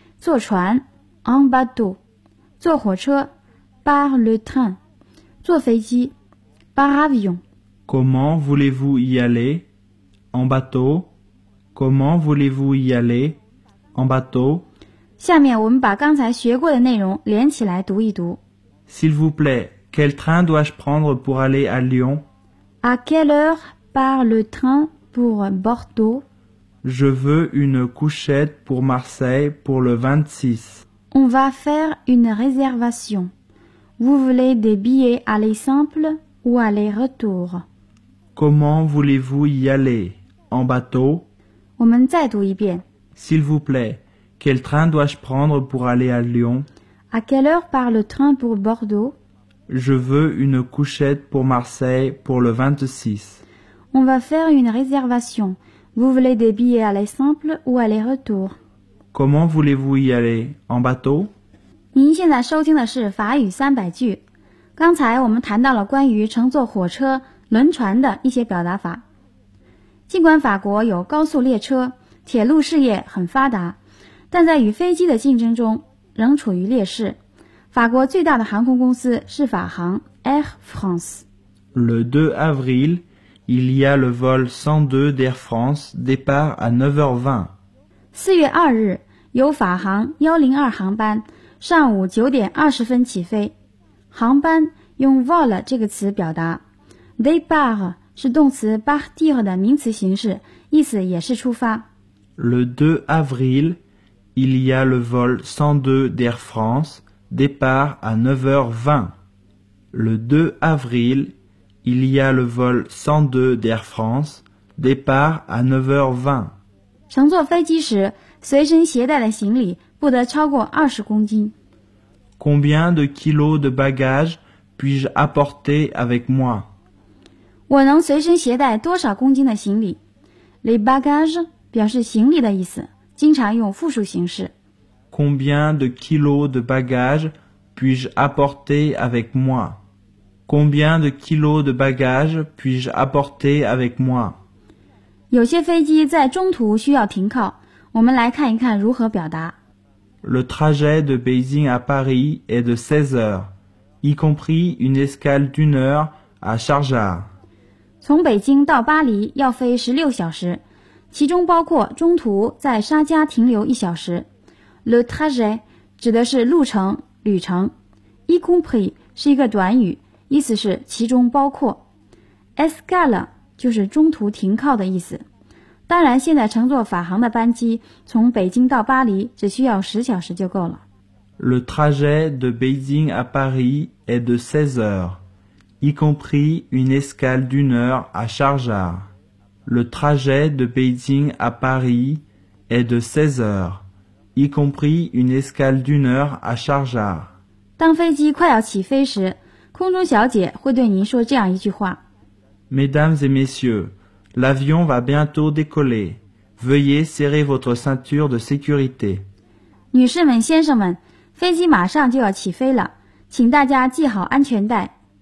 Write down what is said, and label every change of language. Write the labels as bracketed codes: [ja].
[zh] 坐船 [fr] en bateau, [zh] 坐火车 [fr] par le train, [zh] 坐飞机 [fr] par avion. Comment voulez-vous y aller? En bateau? Comment voulez-vous y aller? En bateau? [zh] 下面我们把刚才学过的内容连起来读一读。 [fr] S'il vous plaît, quel train dois-je prendre pour aller à Lyon? À quelle heure part le train pour Bordeaux? Je veux une couchette pour Marseille pour le 26. On va faire une réservation. Vous voulez des billets aller simple ou aller retour? Comment voulez-vous y aller? En bateau? [zh] 我们再读一遍。 [fr] S'il vous plaît, quel train dois-je prendre pour aller à Lyon? À quelle heure part le train pour Bordeaux? Je veux une couchette pour Marseille pour le 26. On va faire une réservation. Vous voulez des billets aller simple ou aller retour? Comment voulez-vous y aller? En bateau? [zh] 您现在收听的是法语三百句。刚才我们谈到了关于乘坐火车、轮船的一些表达法。尽管法国有高速列车，铁路事业很发达，但在与飞机的竞争中仍处于劣势。法国最大的航空公司是法航 Air France。 [fr] Le 2 avril, il y a le vol 102 d'Air France, départ à 9h20. [zh] 4月2日，由法航102航班上午9点20分起飞。航班用 vol 这个词表达， départ 是动词 partir 的名词形式，意思也是出发。 [fr] Le 2 avril, il y a le vol 102 d'Air France,départ à 9h20. Le 2 avril, il y a le vol 102 d'Air France, départ à 9h20. [zh] 乘坐飞机时，随身携带的行李不得超过20公斤。 [fr] Combien de kilos de bagages puis-je apporter avec moi? [zh] 我能随身携带多少公斤的行李？ [fr] Les bagages [zh] 表示行李的意思，经常用复数形式。 [fr] Combien de kilos de bagages puis-je apporter avec moi? Combien de kilos de bagages puis-je apporter avec moi? [zh] 有些飞机在中途需要停靠，我们来看一看如何表达。 [fr] Le trajet de Beijing à Paris est de 16 heures, y compris une escale d'une heure à Sharjah. [zh] 从北京到巴黎要飞16小时，其中包括中途在沙加停留一小时。 [fr] Le trajet [zh] 指的是路程、旅程。 [fr] Y compris [zh] 是一个短语，意思是其中包括。 Escale 就是中途停靠的意思。当然，现在乘坐法航的班机从北京到巴黎只需要10小时就够了。 [fr] Le trajet de Beijing à Paris est de 16 heures, y compris une escale d'une heure à Sharjah. Le trajet de Beijing à Paris est de 16 heures. Y compris une escale d'une heure à Sharjah. [zh] 当飞机快要起飞时，空中小姐会对您说这样一句话 [fr] ：Mesdames et messieurs, l'avion va bientôt décoller. Veuillez serrer votre ceinture de sécurité. [zh] 女士们、先生们，飞机马上就要起飞了，请大家系好安全带。